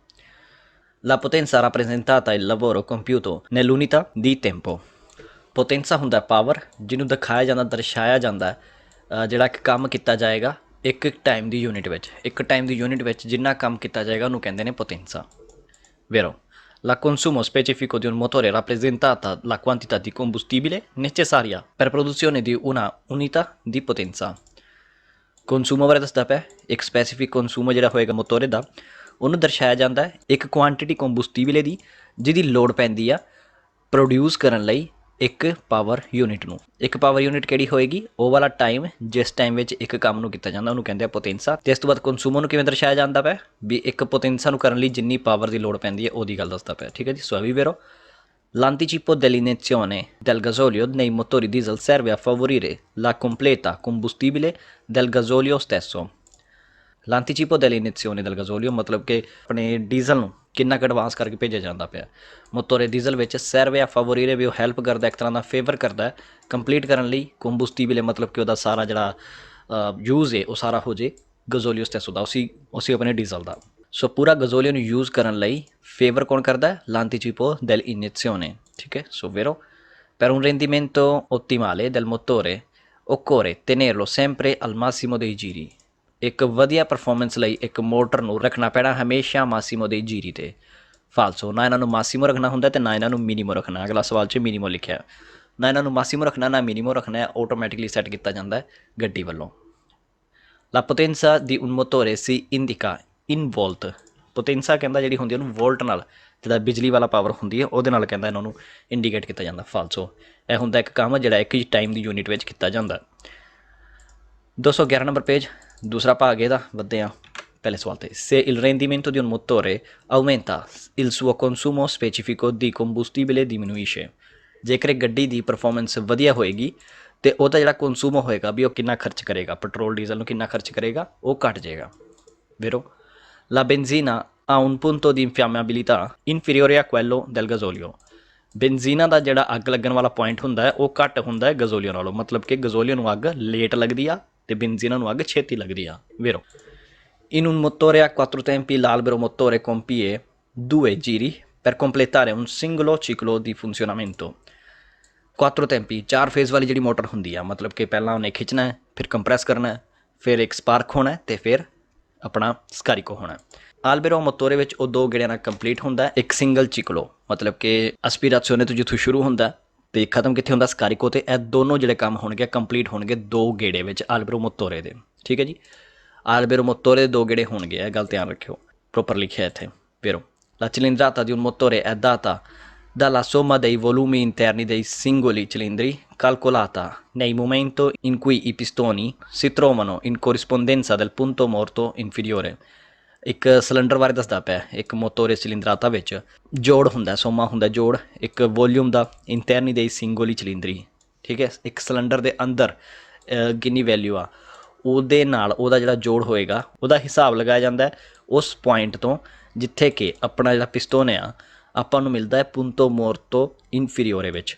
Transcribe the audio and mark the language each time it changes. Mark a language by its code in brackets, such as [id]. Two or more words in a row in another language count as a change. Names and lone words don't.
[it] La potenza rappresentata il lavoro compiuto nell'unità di tempo। [pa] ਪੋਟੈਂਸਾ ਹੁੰਦਾ ਪਾਵਰ ਜਿਹਨੂੰ ਦਿਖਾਇਆ ਜਾਂਦਾ ਦਰਸਾਇਆ ਜਾਂਦਾ ਜਿਹੜਾ ਇੱਕ ਕੰਮ ਕੀਤਾ ਜਾਏਗਾ ਇੱਕ ਟਾਈਮ ਦੀ ਯੂਨਿਟ ਵਿੱਚ। ਇੱਕ ਟਾਈਮ ਦੀ ਯੂਨਿਟ ਵਿੱਚ ਜਿੰਨਾ ਕੰਮ ਕੀਤਾ ਜਾਏਗਾ ਉਹਨੂੰ ਕਹਿੰਦੇ ਨੇ ਪੋਟੈਂਸਾ। [it] vero la consumo specifico di un motore rappresentata la quantità di combustibile necessaria per produzione di una unità di potenza। [pa] ਕੰਸੂਮੋ ਬਾਰੇ ਦੱਸਦਾ ਪਿਆ ਇੱਕ ਸਪੈਸੀਫਿਕ ਕੰਸੂਮੋ ਜਿਹੜਾ ਹੋਏਗਾ ਮੋਟੋਰੇ ਦਾ ਉਹਨੂੰ ਦਰਸਾਇਆ ਜਾਂਦਾ ਇੱਕ ਕੁਆਂਟਿਟੀ ਕੰਬੂਸਟੀਬਲੇ ਦੀ ਜਿਹਦੀ ਲੋੜ ਪੈਂਦੀ ਆ ਪ੍ਰੋਡਿਊਸ ਕਰਨ ਲਈ ਇੱਕ [en] power unit [pa] ਨੂੰ। ਇੱਕ [en] power unit [pa] ਕਿਹੜੀ ਹੋਏਗੀ ਉਹ ਵਾਲਾ ਟਾਈਮ ਜਿਸ ਟਾਈਮ ਵਿੱਚ ਇੱਕ ਕੰਮ ਨੂੰ ਕੀਤਾ ਜਾਂਦਾ ਉਹਨੂੰ ਕਹਿੰਦੇ ਆ ਪੋਟੈਂਸਾ। ਅਤੇ ਇਸ ਤੋਂ ਬਾਅਦ ਕੰਸੂਮੋ ਨੂੰ ਕਿਵੇਂ ਦਰਸਾਇਆ ਜਾਂਦਾ ਪਿਆ ਵੀ ਇੱਕ ਪੋਟੈਂਸਾ ਨੂੰ ਕਰਨ ਲਈ ਜਿੰਨੀ ਪਾਵਰ ਦੀ ਲੋੜ ਪੈਂਦੀ ਹੈ ਉਹਦੀ ਗੱਲ ਦੱਸਦਾ ਪਿਆ। ਠੀਕ ਹੈ ਜੀ। [it] ਸੋ ਵੀ ਵੇਰੋ l'anticipo dell'iniezione del gasolio nei motori diesel serve a favorire la completa combustibile del gasolio stesso। l'anticipo dell'iniezione del gasolio [pa] ਮਤਲਬ ਕਿ ਆਪਣੇ ਡੀਜ਼ਲ ਨੂੰ ਕਿੰਨਾ ਕੁ ਐਡਵਾਂਸ ਕਰਕੇ ਭੇਜਿਆ ਜਾਂਦਾ ਪਿਆ [it] motore diesel [pa] ਵਿੱਚ। [it] serve a favorire [pa] ਵੀ ਉਹ ਹੈਲਪ ਕਰਦਾ ਇੱਕ ਤਰ੍ਹਾਂ ਦਾ ਫੇਵਰ ਕਰਦਾ ਕੰਪਲੀਟ ਕਰਨ ਲਈ ਕੰਬੂਸਟੀਬਲੇ ਮਤਲਬ ਕਿ ਉਹਦਾ ਸਾਰਾ ਜਿਹੜਾ ਯੂਜ਼ ਹੈ ਉਹ ਸਾਰਾ ਹੋ ਜੇ [it] gasolio stesso [pa] ਦਾ ਉਸੇ ਆਪਣੇ ਡੀਜ਼ਲ ਦਾ। ਸੋ ਪੂਰਾ ਗਜ਼ੋਲੀਓ ਨੂੰ ਯੂਜ਼ ਕਰਨ ਲਈ ਫੇਵਰ ਕੌਣ ਕਰਦਾ [it] l'anticipo dell'iniezione। [pa] ਠੀਕ ਹੈ। [it] ਸੋ vero per un rendimento ottimale del motore occorre tenerlo sempre al massimo dei giri। [pa] ਇੱਕ ਵਧੀਆ ਪਰਫੋਰਮੈਂਸ ਲਈ ਇੱਕ ਮੋਟਰ ਨੂੰ ਰੱਖਣਾ ਪੈਣਾ ਹਮੇਸ਼ਾ ਮਾਸੀਮੋ ਦੇ ਜੀਰੀ 'ਤੇ। ਫਾਲਸੋ ਨਾ ਇਹਨਾਂ ਨੂੰ ਮਾਸੀਮੋ ਰੱਖਣਾ ਹੁੰਦਾ ਅਤੇ ਨਾ ਇਹਨਾਂ ਨੂੰ ਮਿਨੀਮੋ ਰੱਖਣਾ। ਅਗਲਾ ਸਵਾਲ 'ਚ ਮਿਨੀਮੋ ਲਿਖਿਆ ਨਾ ਇਹਨਾਂ ਨੂੰ ਮਾਸੀਮੋ ਰੱਖਣਾ ਨਾ ਮਿਨੀਮੋ ਰੱਖਣਾ ਆਟੋਮੈਟਿਕਲੀ ਸੈੱਟ ਕੀਤਾ ਜਾਂਦਾ ਹੈ ਗੱਡੀ ਵੱਲੋਂ। [it] La potenza di un motore si indica in volt। [pa] ਪੋਟੈਂਸਾ ਕਹਿੰਦਾ ਜਿਹੜੀ ਹੁੰਦੀ ਉਹਨੂੰ ਵੋਲਟ ਨਾਲ ਜਿਹੜਾ ਬਿਜਲੀ ਵਾਲਾ ਪਾਵਰ ਹੁੰਦੀ ਹੈ ਉਹਦੇ ਨਾਲ ਕਹਿੰਦਾ ਇਹਨਾਂ ਨੂੰ ਇੰਡੀਕੇਟ ਕੀਤਾ ਜਾਂਦਾ। ਫਾਲਸੋ ਇਹ ਹੁੰਦਾ ਇੱਕ ਕੰਮ ਜਿਹੜਾ ਇੱਕ ਹੀ ਟਾਈਮ ਦੀ ਯੂਨਿਟ ਵਿੱਚ ਕੀਤਾ ਜਾਂਦਾ। 211 ਨੰਬਰ ਪੇਜ ਦੂਸਰਾ ਭਾਗ ਇਹਦਾ ਵੱਧਦੇ ਹਾਂ ਪਹਿਲੇ ਸਵਾਲ 'ਤੇ। [it] se il rendimento di un motore aumenta il suo consumo specifico di combustibile diminuisce। [pa] ਜੇਕਰ ਇੱਕ ਗੱਡੀ ਦੀ ਪਰਫੋਰਮੈਂਸ ਵਧੀਆ ਹੋਏਗੀ ਅਤੇ ਉਹਦਾ ਜਿਹੜਾ ਕੰਸੂਮ ਹੋਏਗਾ ਵੀ ਉਹ ਕਿੰਨਾ ਖਰਚ ਕਰੇਗਾ ਪੈਟਰੋਲ ਡੀਜ਼ਲ ਨੂੰ ਕਿੰਨਾ ਖਰਚ ਕਰੇਗਾ ਉਹ ਘੱਟ ਜਾਏਗਾ। [it] vero la benzina ha un punto di infiammabilità inferiore a quello del gasolio। [pa] ਬੈਂਜ਼ੀਨਾ ਦਾ ਜਿਹੜਾ ਅੱਗ ਲੱਗਣ ਵਾਲਾ ਪੁਆਇੰਟ ਹੁੰਦਾ ਹੈ ਉਹ ਘੱਟ ਹੁੰਦਾ ਹੈ ਗਜ਼ੋਲੀਓ ਨਾਲੋਂ ਮਤਲਬ ਕਿ ਗਜ਼ੋਲੀਓ ਨੂੰ ਅੱਗ ਲੇਟ ਲੱਗਦੀ ਆ ਅਤੇ ਬੈਂਜ਼ੀਨਾ ਨੂੰ ਅੱਗ ਛੇਤੀ ਲੱਗਦੀ ਆ। [it] vero in un motore a 4 tempi l'albero motore compie 2 giri per completare un singolo ciclo di funzionamento। [pa] 4 tempi 4 ਫੇਜ਼ ਵਾਲੀ ਜਿਹੜੀ ਮੋਟਰ ਹੁੰਦੀ ਆ ਮਤਲਬ ਕਿ ਪਹਿਲਾਂ ਉਹਨੇ ਖਿੱਚਣਾ ਹੈ ਫਿਰ ਕੰਪਰੈਸ ਕਰਨਾ ਫਿਰ ਇੱਕ ਸਪਾਰਕ ਹੋਣਾ ਅਤੇ ਫਿਰ ਆਪਣਾ ਸਕarico ਹੋਣਾ। [it] albero motore [pa] ਵਿੱਚ ਉਹ 2 ਗੇੜਿਆਂ ਨਾਲ ਕੰਪਲੀਟ ਹੁੰਦਾ ਇੱਕ ਸਿੰਗਲ ਚਿਕਲੋ ਮਤਲਬ ਕਿ ਅਸਪੀਰਾਸੀਓਨੇ ਤੋਂ ਜਿੱਥੋਂ ਸ਼ੁਰੂ ਹੁੰਦਾ ਅਤੇ ਖਤਮ ਕਿੱਥੇ ਹੁੰਦਾ ਸਕarico 'ਤੇ। ਇਹ ਦੋਨੋਂ ਜਿਹੜੇ ਕੰਮ ਹੋਣਗੇ ਕੰਪਲੀਟ ਹੋਣਗੇ 2 ਗੇੜੇ ਵਿੱਚ [it] albero motore [pa] ਦੇ। ਠੀਕ ਹੈ ਜੀ। [it] albero motore [pa] ਦੇ 2 ਗੇੜੇ ਹੋਣਗੇ ਇਹ ਗੱਲ ਧਿਆਨ ਰੱਖਿਓ ਪ੍ਰੋਪਰ ਲਿਖਿਆ ਇੱਥੇ। [it] vero La cilindrata di un motore è data dalla somma dei volumi interni dei singoli cilindri calcolata nel momento in cui i pistoni si trovano in corrispondenza del punto morto inferiore। [pa] ਇੱਕ ਸਿਲੰਡਰ ਬਾਰੇ ਦੱਸਦਾ ਪਿਆ। ਇੱਕ [it] motore cilindrata [pa] ਵਿੱਚ ਜੋੜ ਹੁੰਦਾ, ਸੋਮਾ ਹੁੰਦਾ ਜੋੜ, ਇੱਕ ਵੋਲਿਊਮ ਦਾ ਇੰਟਰਨੀ ਦੇ [it] singoli cilindri, [pa] ਠੀਕ ਹੈ। ਇੱਕ ਸਿਲੰਡਰ ਦੇ ਅੰਦਰ ਕਿੰਨੀ ਵੈਲਿਊ ਆ, ਉਹਦੇ ਨਾਲ ਉਹਦਾ ਜਿਹੜਾ ਜੋੜ ਹੋਏਗਾ ਉਹਦਾ ਹਿਸਾਬ ਲਗਾਇਆ ਜਾਂਦਾ ਉਸ ਪੁਆਇੰਟ ਤੋਂ ਜਿੱਥੇ ਕਿ ਆਪਣਾ ਜਿਹੜਾ ਪਿਸਤੌਨ ਆ ਆਪਾਂ ਨੂੰ ਮਿਲਦਾ ਹੈ [it] punto morto inferiore [pa] ਵਿੱਚ।